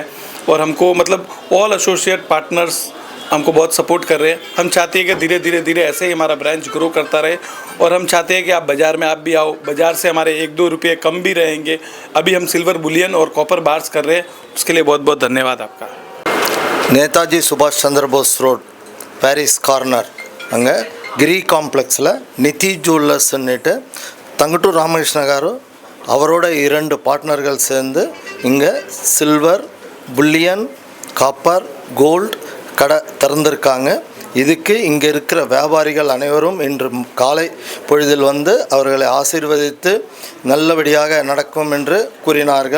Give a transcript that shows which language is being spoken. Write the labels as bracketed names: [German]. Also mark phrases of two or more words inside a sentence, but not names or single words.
[Hindi] और हमको मतलब [English] all associate partners [Hindi] हमको बहुत सपोर्ट कर रहे हैं. हम चाहते हैं कि धीरे धीरे ऐसे ही हमारा ब्रांच ग्रो करता रहे. और हम चाहते हैं कि आप बाज़ार में आप भी आओ, बाज़ार से हमारे 1-2 रुपये कम भी रहेंगे. अभी हम [English] silver bullion [Hindi] और [English] copper bars [Hindi] कर रहे हैं, उसके लिए बहुत बहुत धन्यवाद आपका. [Tamil] நேதாஜி சுபாஷ் சந்திர போஸ் ரோட் பாரிஸ் கார்னர் அங்கே గిరి కాంప్లెక్స్లో నిధి జ్యువెలర్స్ன்னுட்டு தங்கட்டூர் ராமகிருஷ்ண గారు அவரோட 2 பார்ட்னர்கள் சேர்ந்து இங்கே [English] silver, bullion, copper, gold [Tamil] கடை திறந்திருக்காங்க. இதுக்கு இங்கே இருக்கிற வியாபாரிகள் அனைவரும் இன்று காலை பொழுதில் வந்து அவர்களை ஆசீர்வதித்து நல்லபடியாக நடக்கும் என்று கூறினார்கள்.